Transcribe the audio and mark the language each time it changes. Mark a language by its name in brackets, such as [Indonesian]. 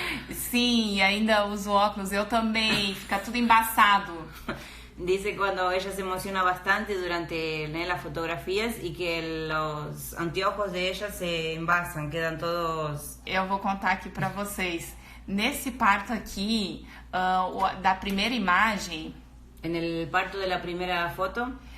[Portuguese] Sim, e ainda uso óculos, eu também, fica tudo embaçado. [Spanish] Dice cuando ella se emociona bastante durante las fotografías y que los anteojos de ella [Portuguese] se embaçam, quedam todos... Eu vou contar aqui pra vocês. Nesse parto aqui, da primeira imagem... [Spanish] En el parto de la primera foto...